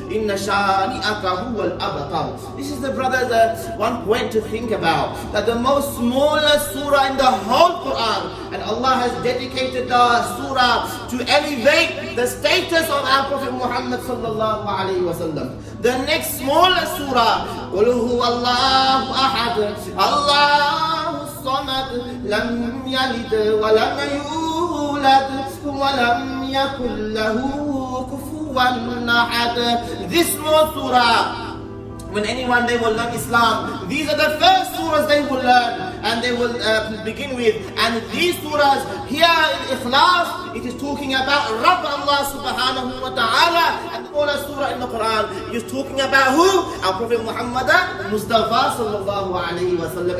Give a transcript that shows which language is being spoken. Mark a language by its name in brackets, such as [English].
[Arabic] Inna shani'aka huwa al-abtar. [English] This is the brothers one point to think about, that the most smallest surah in the whole Quran, and Allah has dedicated the surah to elevate the status of our Prophet Muhammad sallallahu alayhi wa sallam. The next smallest surah, [Arabic] قُلْ هُوَ اللَّهُ أَحَدٌ اللَّهُ الصَّمَدُ لَمْ يَلِدْ وَلَمْ يُولَدْ وَلَمْ يَكُنْ لَهُ كُفُوًا أَحَدٌ. [English] This small surah, when anyone they will learn Islam, these are the first surahs they will learn and they will begin with. And these surahs here in Ikhlas, it is talking about Rabb Allah subhanahu wa ta'ala. And the smallest surah in the Quran is talking about who? Our Prophet Muhammad Mustafa sallallahu alayhi wa sallam.